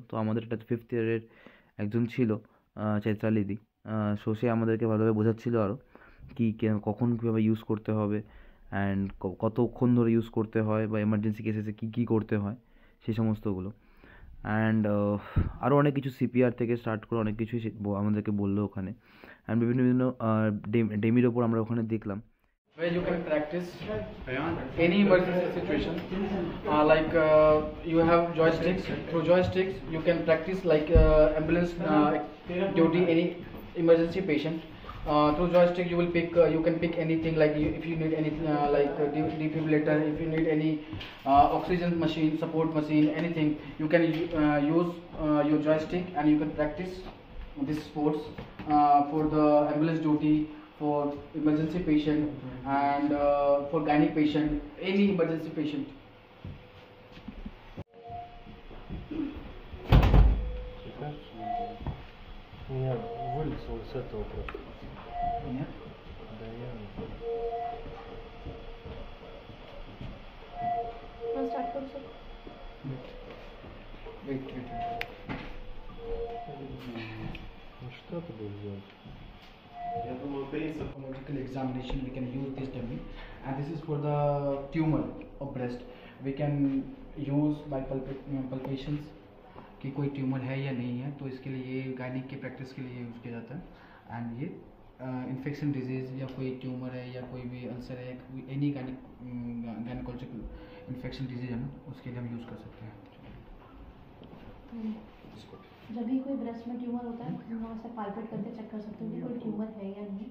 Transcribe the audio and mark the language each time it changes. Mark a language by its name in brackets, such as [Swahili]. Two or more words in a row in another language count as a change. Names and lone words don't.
[Bangla] তো আমাদের একটা 5th ইয়ারের একজন ছিল চৈত্রালিদি, সে আমাদেরকে ভালোভাবে বোঝাচ্ছিল আরও কখন কীভাবে ইউজ করতে হবে অ্যান্ড কতক্ষণ ধরে ইউজ করতে হয় বা [English] emergency cases [Bangla] কী করতে হয় সেই সমস্তগুলো। অ্যান্ড আরও অনেক কিছু সিপিআর থেকে স্টার্ট করে অনেক কিছুই আমাদেরকে বললো ওখানে। অ্যান্ড বিভিন্ন ডেমির ওপর আমরা ওখানে দেখলাম। [English] Where you can practice any emergency situation, you have joysticks. Through joysticks you can practice ambulance duty, any emergency patient. Through joystick you can pick anything, if you need anything defibrillator, if you need any oxygen machine, support machine, anything you can use your joystick, and you can practice this sports for the ambulance duty, for emergency patient, and for gynec patient, any emergency patient. [Russian] Меня вылетело с этого просто. Нет? Да я... [Hindi] स्टार्ट करो सर। [English] Wait. [Russian] Ну что ты будешь делать? [English] Pathological examination we can use this dummy, and this is for the tumor of breast. We can use by palpations [Hindi] कि कोई ट्यूमर है या नहीं है, तो इसके लिए ये गायनिक की प्रैक्टिस के लिए यूज़ किया जाता है। एंड ये [English] infection disease [Hindi] या कोई ट्यूमर है या कोई भी अल्सर है, [English] any gynecological infection disease [Hindi] है ना, उसके लिए हम यूज़ कर सकते हैं। जब भी कोई ब्रेस्ट में ट्यूमर होता है तो वहाँ से पालपेट करके चेक कर सकते हो कि कोई ट्यूमर है या नहीं।